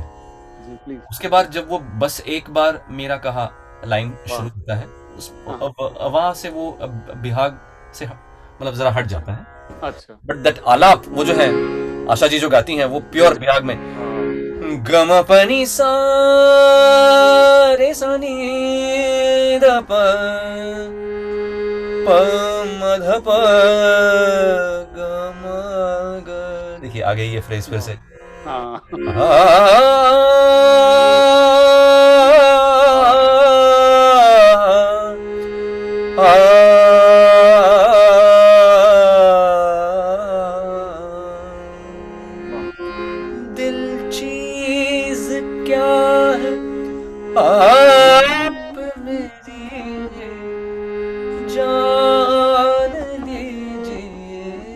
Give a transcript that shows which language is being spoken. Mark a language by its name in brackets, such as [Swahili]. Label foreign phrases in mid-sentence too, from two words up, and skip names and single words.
[Hindi] जी प्लीज। उसके बाद जब वो बस एक बार मेरा कहा लाइन वाह। शुरू होता है, उस हाँ। वहां से वो बिहाग से मतलब जरा हट जाता है। अच्छा, [English] But that [Hindi] आलाप वो जो है, आशा जी जो गाती हैं वो प्योर बिहाग में, गम पनी सा रे सा नी ध प प म ध प ग म ग। देखिए आगे ये फ्रेज फिर से, हाँ, दिल चीज क्या है आप मेरी जान लीजिए।